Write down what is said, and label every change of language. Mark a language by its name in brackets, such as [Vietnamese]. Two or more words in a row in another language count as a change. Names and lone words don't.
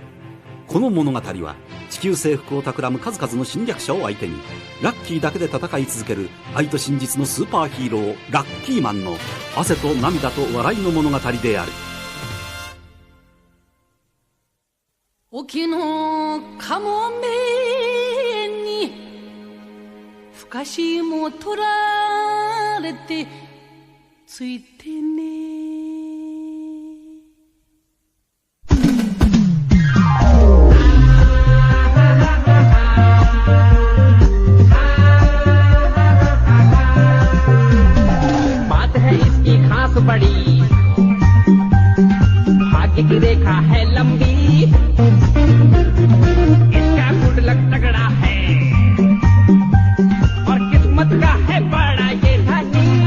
[Japanese] この物語は地球征服を企む数々の侵略者を相手にラッキーだけで戦い続ける愛と真実のスーパーヒーローラッキーマンの汗と涙と笑いの物語である。沖のかもめにふかしも取られてついてね。 [Hindi] बड़ी भाग्य की रेखा है लंबी, इसका गुडलक तगड़ा है और किस्मत का है बड़ा ये धनी।